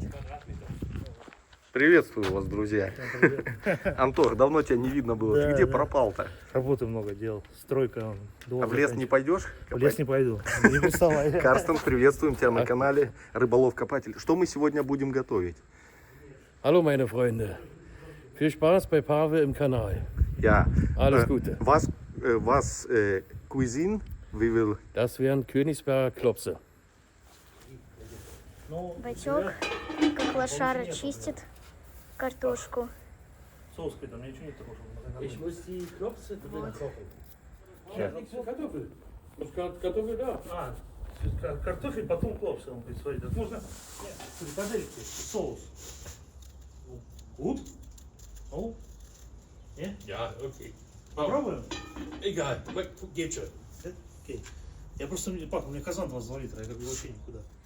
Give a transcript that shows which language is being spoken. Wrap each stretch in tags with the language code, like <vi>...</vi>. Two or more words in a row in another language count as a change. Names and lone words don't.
<ru>Приветствую вас, друзья. Антох, давно тебя не видно было. Ты где пропал-то? Работы много дел. Стройка. А в лес не пойдешь? В лес не пойду. Не приставай. Карстен, приветствуем тебя на канале Рыболов-Копатель. Что мы сегодня будем готовить?</ru> <de>Hallo meine Freunde, viel Spaß bei Pawe im Kanal. Ja. Alles Gute.</de> <en>Was cuisine we will...</en> <de>Das wären Königsberger Klopse.</de> <ru>Батек, как лошара, чистит картошку. Соус какой-то, мне ничего не трогал.</ru> <de>Ich muss die Klopse drin kochen. Kartoffel. Kartoffel da.</de> <ru>А, картофель, потом клопсы он будет сварить. Можно... Нет, подождите, соус. Gut? Ну? Нет?</ru> <de>Ja, okay.</de> <ru>Попробуем?</ru> <de>Egal, geht schon.</de> <ru>Окей. Я просто, папа, у меня казан 22 литра, я как бы вообще никуда.</ru>